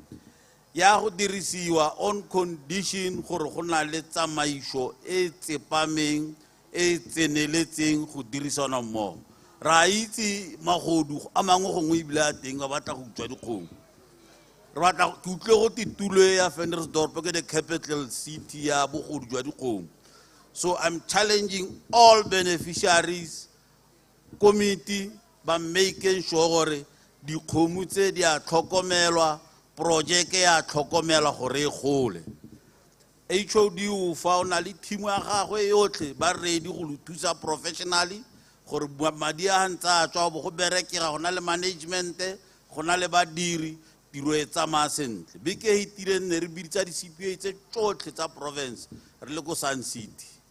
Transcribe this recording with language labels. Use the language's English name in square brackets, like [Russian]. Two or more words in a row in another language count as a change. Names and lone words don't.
[Tswana] ya go dirisiwa [English] on condition [Tswana] gore go na le tsamaiso e tsepameng e tseneletseng go dirisana mmogo ra itse magodu a mangwe gongwe ebile a teng ba batla go utswa dikgomo re batla ke utlwe go titulo ya Ventersdorp ke [English] the capital city [Tswana] ya bogodu jwa dikgomo [English] so I'm challenging all beneficiaries committee [Tswana] ba [English] making sure [Tswana] gore dikgomo tse di a tlhokomelwa projeke ya tlhokomelwa gore e gole HOD o fa o na le team ya gagwe yotlhe ba ready go lo thusa professionally gore madi a ntse a tswa go berekega go na le management go na le badiri tiro e tsamaya sentle beke e hitile nne re biditsa di-CPA tse tsotlhe tsa province re le ko Sun City